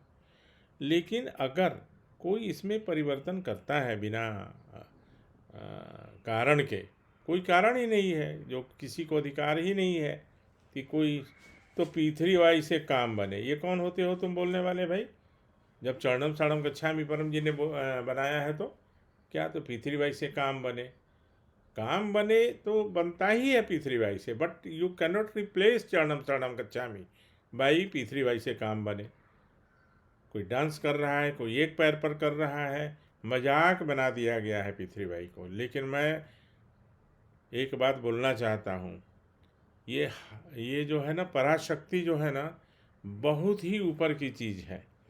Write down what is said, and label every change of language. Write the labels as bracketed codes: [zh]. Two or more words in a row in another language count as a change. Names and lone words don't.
[hi] लेकिन अगर कोई इसमें परिवर्तन करता है बिना कारण के, कोई कारण ही नहीं है, जो किसी को अधिकार ही नहीं है कि कोई, तो P3Y से काम बने, ये कौन होते हो तुम बोलने वाले भाई? जब [pi] चरणम शरणम गच्छामि [hi] परम जी ने बनाया है तो क्या, तो P3Y से काम बने? काम बने तो बनता ही है P3Y से, [en] But you cannot replace [pi] चरणम शरणम गच्छामि [hi] बाई P3Y से काम बने। कोई डांस कर रहा है, कोई एक पैर पर कर रहा है, मजाक बना दिया गया है P3Y को। लेकिन मैं एक बात बोलना चाहता हूँ, ये जो है ना, पराशक्ति जो है ना, बहुत ही ऊपर की चीज़ है।